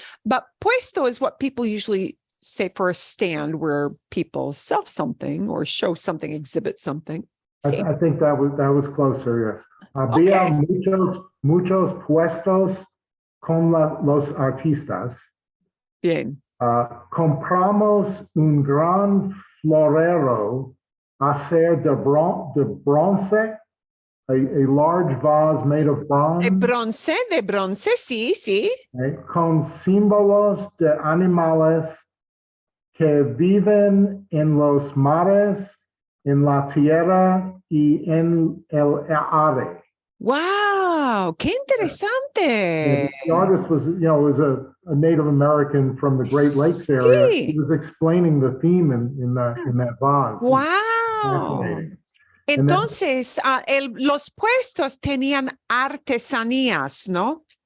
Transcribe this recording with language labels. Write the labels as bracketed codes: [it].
[en] But puesto is what people usually say for a stand where people sell something or show something, exhibit something. See? I think that was closer, yes. [es] Había [en] Okay. [es] muchos puestos con los artistas. Bien. Compramos un gran florero hacer de bronce, [en] a large vase made of bronze, [es] De bronce, sí, sí. con símbolos de animales que viven en los mares, en la tierra y en el aire. Wow, qué interesante. [en] The artist was a Native American from the Great Lakes area. He [es] Sí. [en] was explaining the theme in that vase. Wow. Fascinating. [es] Entonces, los puestos tenían artesanías, ¿no?